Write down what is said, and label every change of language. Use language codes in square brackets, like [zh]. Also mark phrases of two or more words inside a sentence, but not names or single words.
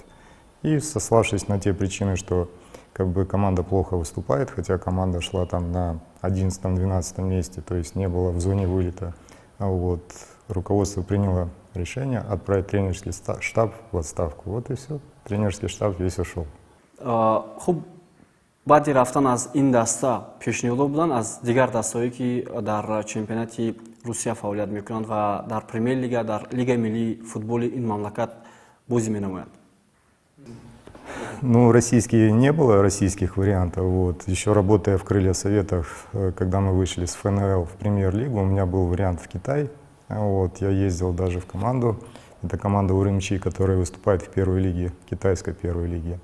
[ru] И сославшись на те причины, что как бы команда плохо выступает, хотя команда шла там на 11-12 месте, то есть не было в зоне вылета, вот, руководство приняло решение отправить тренерский штаб в отставку. Вот и все, тренерский штаб весь ушел. [tg] Хуб, баъди рафтан аз ин даста пешниҳодҳо буданд аз дигар дастҳое ки дар чемпионати Русия фаъолият мекунанд ва дар премьер-лига, дар лигаи миллии футболи ин мамлакат бозӣ менамоянд? [ru] Ну, российские не было российских вариантов. Вот. Еще работая в Крылья Советов, когда мы вышли с ФНЛ в премьер-лигу, у меня был вариант в Китай. Вот. Я ездил даже в команду. Это команда Урумчи, которая выступает в первой лиге, китайской первой лиге.